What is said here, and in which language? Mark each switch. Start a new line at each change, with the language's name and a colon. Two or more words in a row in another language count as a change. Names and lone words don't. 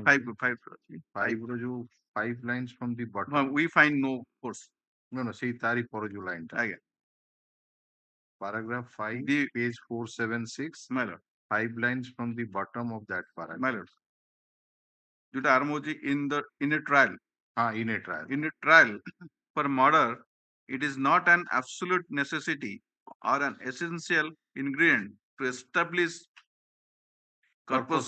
English: Five.
Odia: ର ଯୋଉ
English: 5 lines from the bottom. Well, we find no force. No,
Odia: ସେଇ ତାରି ପର ଯୋଉ line ଟା।
English: Again. Paragraph 5, The page 476, my lord. 5 lines from the bottom of that paragraph. My lord. Juta armoji in a trial. In a trial. In a trial for murder, it is not an absolute necessity or an essential ingredient to establish corpus